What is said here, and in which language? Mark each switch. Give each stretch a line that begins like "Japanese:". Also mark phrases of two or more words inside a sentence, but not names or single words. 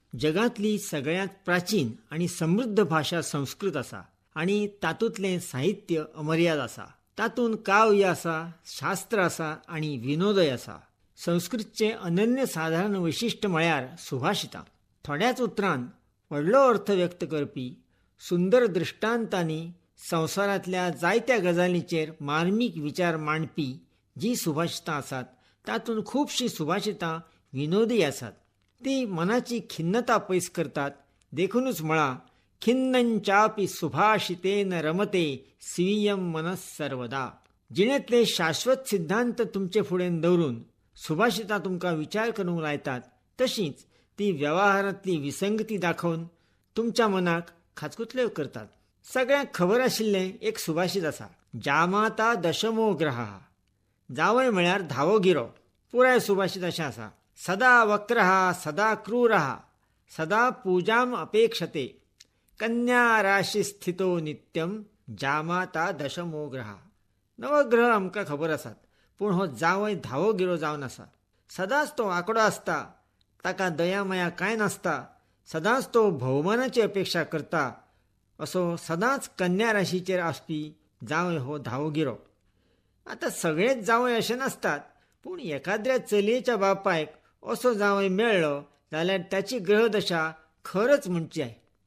Konkani: जगातली सगळ्यात प्राचीन आणि समृद्ध भाषा संस्कृत असा आणि तातूंतलें साहित्य अमर्याद असा. तातूंत काव्य असा, शास्त्र असा आणि विनोदय असा. संस्कृतचें अनन्यसाधारण वैशिश्ट म्हळ्यार सुभाषितां. थोड्याच उतरांत व्हडलो अर्थ व्यक्त करपी, सुंदर दृश्टांतांनी संवसारांतल्या जायत्या गजालींचेर मार्मीक विचार मांडपी जीं सुभाषितां आसात, तातूंत खुबशीं सुभाषितां विनोदी आसात. ती मनाची खिन्नता पयस करतात. देखूनच म्हळां,
Sanskrit: खिन्नंचापि सुभाषितेन रमते स्वीयं मनः सर्वदा.
Konkani: जिणेंतले शाश्वत सिद्धांत तुमचे फुडें दवरून सुभाषितां तुमकां विचार करूंक लायतात, तशींच ती वेवहारांतली विसंगती दाखोवन तुमच्या मनाक खाचकुतल्यो करतात. सगळ्यांक खबर आशिल्लें एक सुभाषित आसा,
Sanskrit: जामाता दशमो ग्रहः.
Konkani: जावय म्हळ्यार धावो गिरो. पुराय सुभाषित अशें आसा,
Sanskrit: सदा वक्रः सदा क्रूरः सदा पूजाम अपेक्षते कन्या राशी स्थितो नित्यम जामाता दशमो ग्रह.
Konkani: नवग्रह आमकां खबर आसात, पूण हो जावय धावो गिरो जावन आसा. सदांच तो आंकडो आसता, ताका दया माया कांय नासता. सदांच तो भोवमानाची अपेक्षा करता. असो सदांच कन्या राशीचेर आसपी जावय हो धावो गिरो. आतां सगळेच जावय अशें नासतात, पूण एखाद्या चलयेच्या बापायक असो जावय मेळ्ळो जाल्यार ताची ग्रहदशा खरच म्हणची आहे.